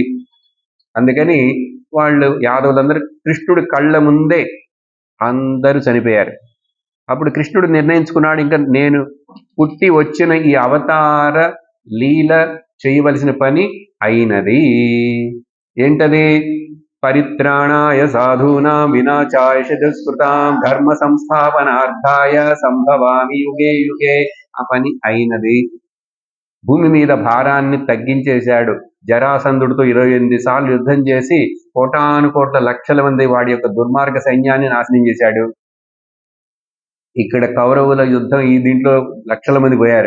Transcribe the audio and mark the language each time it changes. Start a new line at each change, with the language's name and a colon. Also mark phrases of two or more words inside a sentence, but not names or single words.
Telugu: అందుకని వాళ్ళు యాదవులందరూ కృష్ణుడి కళ్ళ ముందే అందరూ చనిపోయారు. అప్పుడు కృష్ణుడు నిర్ణయించుకున్నాడు, ఇంకా నేను పుట్టి వచ్చిన ఈ అవతార లీల చేయవలసిన పని అయినది. ఏంటది?
Sanskrit: పరిత్రాణాయ సాధూనాం వినాశాయ దుష్కృతాం ధర్మ సంస్థాపనార్థాయ సంభవామి యుగే యుగే.
Telugu: ఆ పని అయినది. భూమి మీద భారాన్ని తగ్గించేశాడు. జరాసంధుడితో 28 సార్లు యుద్ధం చేసి కోటాను కోట్ల లక్షల మంది వాడి యొక్క దుర్మార్గ సైన్యాన్ని నాశనం చేశాడు. ఇక్కడ కౌరవుల యుద్ధం దీంట్లో లక్షల మంది పోయారు.